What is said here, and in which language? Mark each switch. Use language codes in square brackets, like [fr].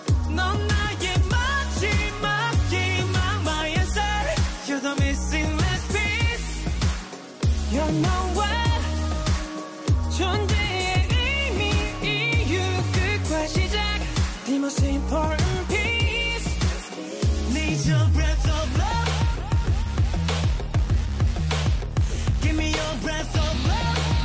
[ko] 넌 나의 마지막 희망만의 살. [en] You're the missing last piece. You know what? [ko] 존재의 의미, 이유, 끝과 시작. [en] The most important piece. Need your breath of love. Give me your breath of love.